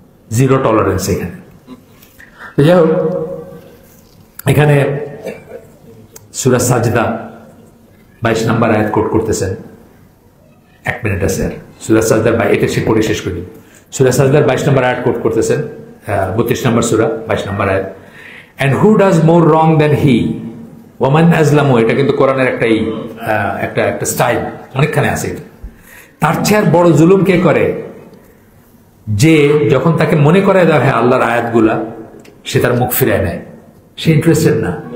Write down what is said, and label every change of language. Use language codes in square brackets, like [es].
[bn] 0 tolerance এখানে। যাই হোক, এখানে সূরা সাজদা 22 নম্বর আয়াত কোট করতেছেন, 1 মিনিট আছে আর। সূরা সাজদার এটা সে পড়ে শেষ করি। সূরা সাজদার 22 নম্বর আয়াত কোট করতেছেন, 32 নম্বর সূরা 22 নম্বর আয়াত। [en] And who does more wrong than he? [bn] Oman আজলামু, এটা কিন্তু কোরআনের একটা স্টাইল, অনেকখানে আছে। তার চেয়ে আর বড় জুলুম কে করে? যে যখন তাকে মনে করায় দেওয়া হয় আল্লাহর আয়াতগুলা, সে তার মুখ ফিরায় নেয়, সে ইন্টারেস্টেড না।